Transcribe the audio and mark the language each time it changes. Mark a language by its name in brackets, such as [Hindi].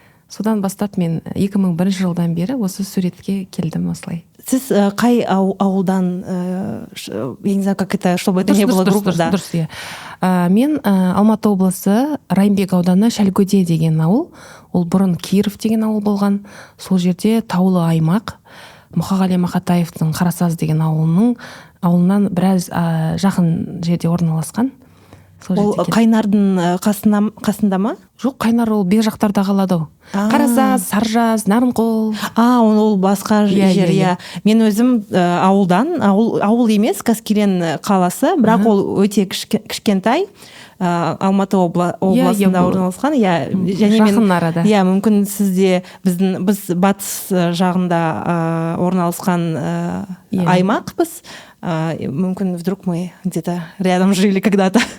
[Kazakh] Содан бастап мен 2001 жылдан бері осы суретке келдім осылай. Сіз қай ауылдан, [Russian] я не знаю, как это, чтобы это не было грубо, да? [Kazakh] Дұрыс, иә. Мен Алматы облысы Райымбек ауданы Шәлкөде деген ауыл. Ол бұрын Киров деген ауыл болған. Сол жерде таулы аймақ. Мұқағали Мақатаевтың Қарасаз деген ауылынан біраз жақын жерде орналасқан. Ол Қайнардың қасында ма? Жоқ, Қайнар ол бер жақтарда қалады. Қарасаз, Саржаз, Нарынқол. Ол басқа жер, иә. Мен өзім ауыл емес, Қаскелең қаласы, бірақ ол өте кішкентай. Алматы облысында орналасқан. Жақын арада. Мүмкін сізде біз батыс жағында орналасқан аймақпыз. Мүмкін [Russian] вдруг мы где-то рядом жили когда-то.